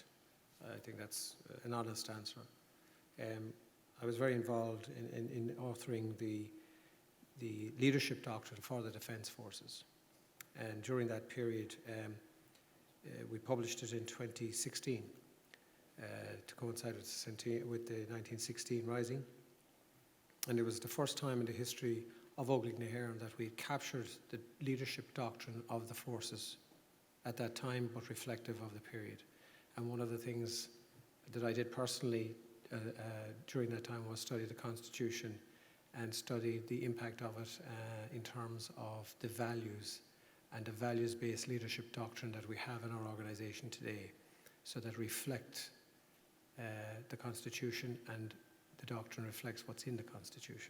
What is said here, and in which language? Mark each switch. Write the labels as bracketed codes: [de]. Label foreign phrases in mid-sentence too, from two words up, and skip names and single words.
[en] I think that's an honest answer. I was very involved in authoring the leadership doctrine for the Defence Forces. And during that period, we published it in 2016 to coincide with the 1916 Rising. And it was the first time in the history of Óglaigh na hÉireann that we had captured the leadership doctrine of the forces at that time, but reflective of the period. And one of the things that I did personally during that time was study the Constitution and study the impact of it in terms of the values and the values-based leadership doctrine that we have in our organisation today, so that reflect the Constitution, and the doctrine reflects what's in the Constitution.